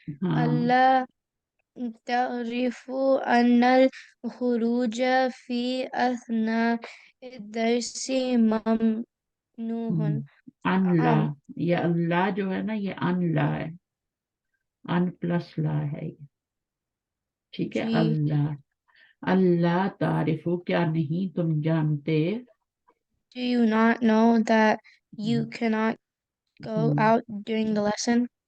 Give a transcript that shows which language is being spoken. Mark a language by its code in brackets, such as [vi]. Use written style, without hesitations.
[ar] ألا تعرف أن الخروج في أثناء الدرس ممنوع. [ur] ان لا, یہ اللہ جو ہے نا, یہ ان لا ہے, ان پلس لا ہے یہ. ٹھیک ہے, اللہ. اللہ تعریفو, کیا نہیں تم جانتے. [en] Do you not know that you cannot go out during the lesson?